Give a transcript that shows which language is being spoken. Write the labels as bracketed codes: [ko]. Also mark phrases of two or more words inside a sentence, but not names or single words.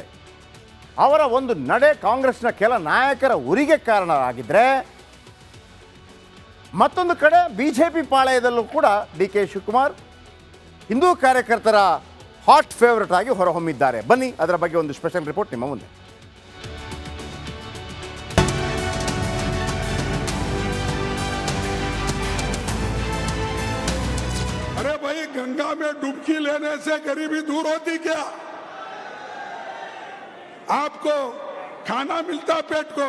[kn] ಅವರ ಒಂದು ನಡೆ ಕಾಂಗ್ರೆಸ್ನ ಕೆಲ ನಾಯಕರ ಉರಿಗೆ ಕಾರಣರಾಗಿದ್ದರೆ, ಮತ್ತೊಂದು ಕಡೆ BJP ಪಾಳೆಯದಲ್ಲೂ ಕೂಡ ಡಿ ಕೆ ಶಿವಕುಮಾರ್ ಹಿಂದೂ ಕಾರ್ಯಕರ್ತರ [en] hot favourite [kn] ಆಗಿ ಹೊರಹೊಮ್ಮಿದ್ದಾರೆ. ಬನ್ನಿ ಅದರ ಬಗ್ಗೆ ಒಂದು [en] special report [kn] ನಿಮ್ಮ ಮುಂದೆ. [hi] अरे भाई, गंगा में डुबकी लेने से गरीबी दूर होती क्या? आपको खाना मिलता पेट को?